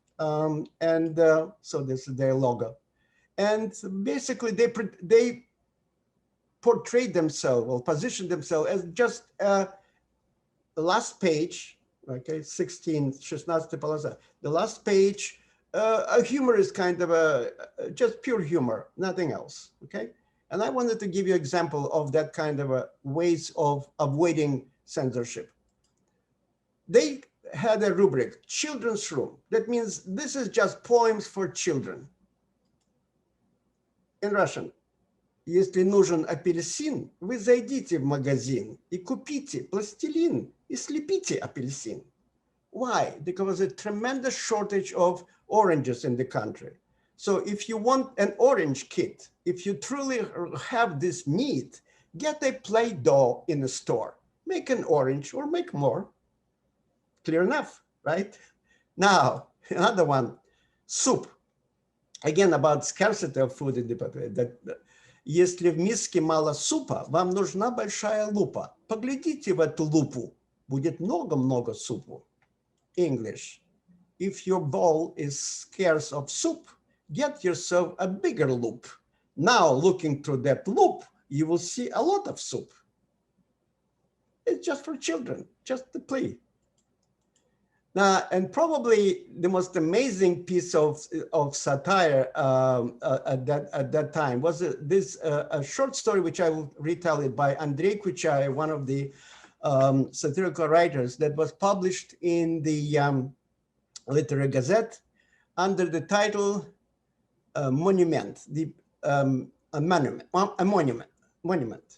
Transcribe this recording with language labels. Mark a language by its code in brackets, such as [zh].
[en] So this is their logo. And basically, they portrayed themselves or positioned themselves as just the last page, okay, 16, the last page, a humorous kind of just pure humor, nothing else, okay? And I wanted to give you an example of that kind of ways of avoiding censorship. They had a rubric, children's room. That means this is just poems for children. In Russian, [ru] если нужен апельсин, вы зайдите в магазин и купите пластилин и слепите апельсин. [en] Why? Because there's a tremendous shortage of oranges in the country. So if you want an orange kit, if you truly have this need, get a Play-Doh in a store. Make an orange or make more. Clear enough, right? Now, another one, soup. again, about scarcity of food in the population, that [ru] если в миске мало супа, вам нужна большая лупа. Поглядите в эту лупу, будет много-много супу. [en] English, if your bowl is scarce of soup, get yourself a bigger loop. Now, looking through that loop, you will see a lot of soup. It's just for children, just to play. Now, and probably the most amazing piece of satire at that time was this a short story, which I will retell it, by Andrei Kuchai, one of the satirical writers, that was published in the Literary Gazette under the title Monument, a monument.